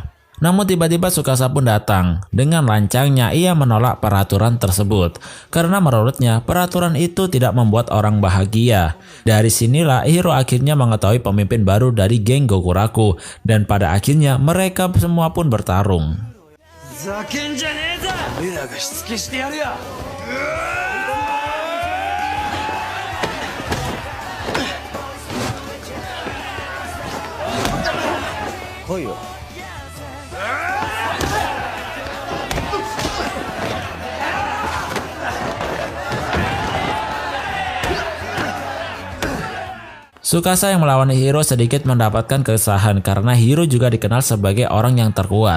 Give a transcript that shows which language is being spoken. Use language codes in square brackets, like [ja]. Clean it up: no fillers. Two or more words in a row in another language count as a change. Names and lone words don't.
[id] Namun tiba-tiba Tsukasa pun datang. Dengan lancangnya ia menolak peraturan tersebut karena menurutnya peraturan itu tidak membuat orang bahagia. Dari sinilah Hiro akhirnya mengetahui pemimpin baru dari geng Gokuraku dan pada akhirnya mereka semua pun bertarung. [ja] ざけんじゃねえぞ。俺らがしつけしてやるよ。来いよ。 [id] Tsukasa yang melawan Hiro sedikit mendapatkan keresahan karena Hiro juga dikenal sebagai orang yang terkuat.